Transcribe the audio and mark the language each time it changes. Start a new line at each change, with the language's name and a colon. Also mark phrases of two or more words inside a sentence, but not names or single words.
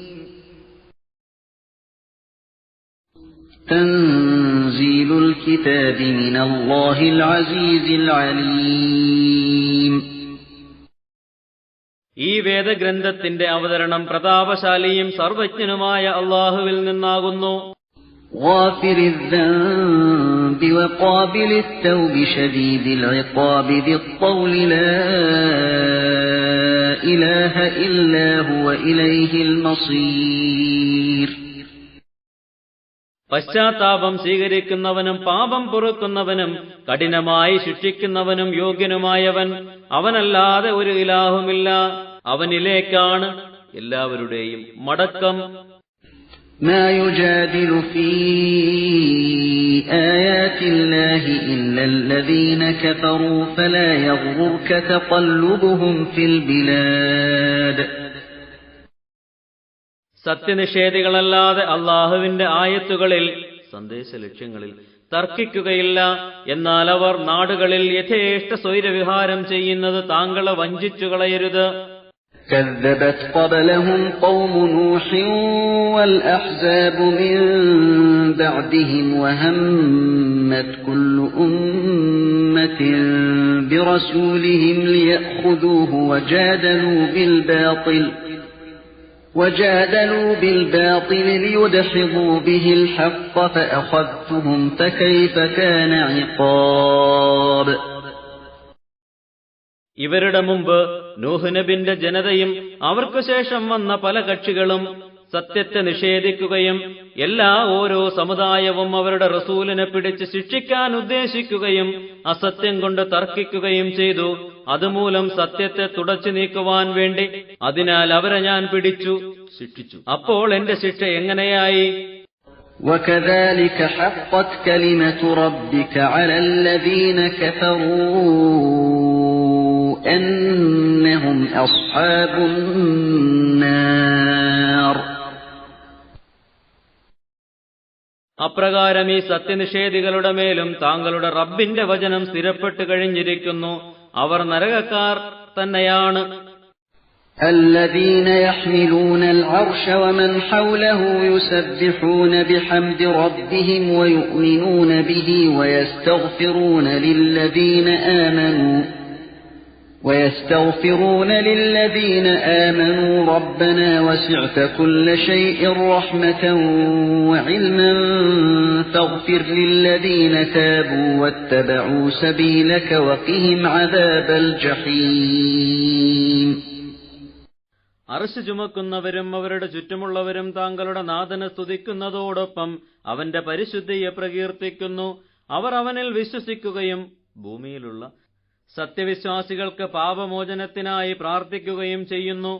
Arabic: تنزيل الكتاب من الله العزيز العليم.
Malayalam: ഈ വേദഗ്രന്ഥത്തിന്റെ അവതരണം പ്രതാപശാലിയും സർവജ്ഞനുമായ അല്ലാഹുവിൽ നിന്നാകുന്നു.
Arabic: غافر الذنب وقابل التوب شديد العقاب ذي الطول لا إله إلا هو إليه المصير.
Malayalam: പശ്ചാത്താപം സ്വീകരിക്കുന്നവനും പാപം പൊറുക്കുന്നവനും കഠിനമായി ശിക്ഷിക്കുന്നവനും യോഗ്യനുമായവൻ അവനല്ലാതെ ഒരു ഇലാഹുമില്ല. അവനിലേക്കാണ് എല്ലാവരുടെയും മടക്കം.
Arabic: ما يجادل في آيات الله إلا الذين كفروا فلا يغررك تقلبهم في البلاد.
Malayalam: സത്യനിഷേധികളല്ലാതെ അല്ലാഹുവിന്റെ ആയത്തുകളിൽ സന്ദേശ ലക്ഷ്യങ്ങളിൽ തർക്കിക്കുകയില്ല. എന്നാൽ അവർ നാടുകളിൽ യഥേഷ്ട സ്വൈരവിഹാരം ചെയ്യുന്നത് താങ്കളെ വഞ്ചിച്ചു കളയരുത്.
Arabic: كذبت قبلهم قوم نوح والأحزاب من بعدهم وهمت كل أمة برسولهم ليأخذوه وجادلوا بالباطل ليدحضوا به الحق فأخذتهم فكيف كان عقاب.
Malayalam: ഇവരുടെ മുമ്പ് നൂഹ് നബിന്റെ ജനതയും അവർക്ക് ശേഷം വന്ന പല കക്ഷികളും സത്യത്തെ നിഷേധിക്കുകയും ഓരോ സമുദായവും അവരുടെ റസൂലിനെ പിടിച്ച് ശിക്ഷിക്കാൻ ഉദ്ദേശിക്കുകയും അസത്യം കൊണ്ട് തർക്കിക്കുകയും ചെയ്തു. അതുമൂലം സത്യത്തെ തുടച്ചു നീക്കുവാൻ വേണ്ടി അതിനാൽ അവരെ ഞാൻ പിടിച്ചു ശിക്ഷിച്ചു. അപ്പോൾ എന്റെ ശിക്ഷ എങ്ങനെയായി?
Arabic: وَكَذَلِكَ حَقَّتْ كَلِمَةُ رَبِّكَ عَلَى الَّذِينَ كَفَرُوا أَنَّهُمْ أَصْحَابُ النَّارِ.
Malayalam: അപ്രകാരം ഈ സത്യനിഷേധികളുടെ മേലും താങ്കളുടെ റബ്ബിന്റെ വചനം സ്ഥിരപ്പെട്ടു കഴിഞ്ഞിരിക്കുന്നു. അവർ നരകക്കാർ തന്നെയാണ്.
Arabic: الذين يحملون العرش ومن حوله يسبحون بحمد ربهم ويؤمنون به ويستغفرون للذين آمنوا ربنا وسعت كل شيء رحمة وعلما فاغفر للذين تابوا واتبعوا سبيلك وقهم عذاب الجحيم.
Malayalam: അർശ് ചുമക്കുന്നവരും അവരുടെ ചുറ്റുമുള്ളവരും താങ്കളുടെ നാഥനെ സ്തുതിക്കുന്നതോടൊപ്പം അവന്റെ പരിശുദ്ധിയെ പ്രകീർത്തിക്കുന്നു. അവർ അവനിൽ വിശ്വസിക്കുകയും ഭൂമിയിലുള്ള സത്യവിശ്വാസികൾക്ക് പാപമോചനത്തിനായി പ്രാർത്ഥിക്കുകയും ചെയ്യുന്നു.